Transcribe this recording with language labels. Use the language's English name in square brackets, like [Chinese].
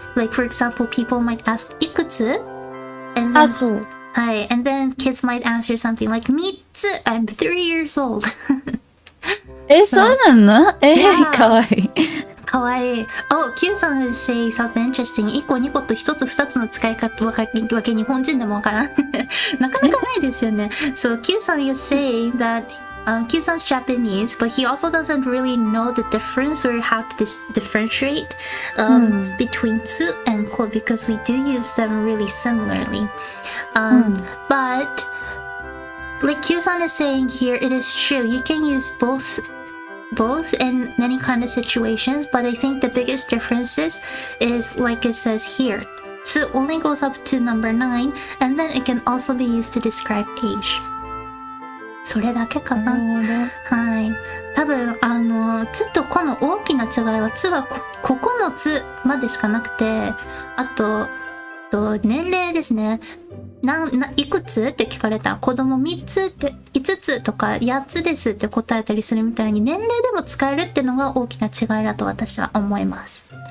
[English] Like for example, people might ask いくつ and あ、 then, [Japanese] そう。はい。 [English] And then kids might answer something like 3つ I'm 3 years old. [Japanese] そうなの [English] Yeah. [Japanese] かわいい。かわいい。 [English] Oh, Q さん is saying something interesting. [Japanese] 1個2個と1つ2つの使い方わけ日本人でもわからん。なかなかないですよね。 [English] So Q さん is saying that Q さん is Japanese, but he also doesn't really know the difference or how to differentiate between つ and こ because we do use them really similarly. But like Q さん is saying here, it is true. You can use both in many kind of situations, but I think the biggest differences is like it says here. So only goes up to number 9, and then it can also be used to describe age. [Japanese] それだけかな。はい。多分つとこの大きな違いは、つは9つまでしかなくて、あと年齢ですね。いくつって聞かれたら子供3つって5つとか8つですって答えたりするみたいに、年齢でも使えるっていうのが大きな違いだと私は思います。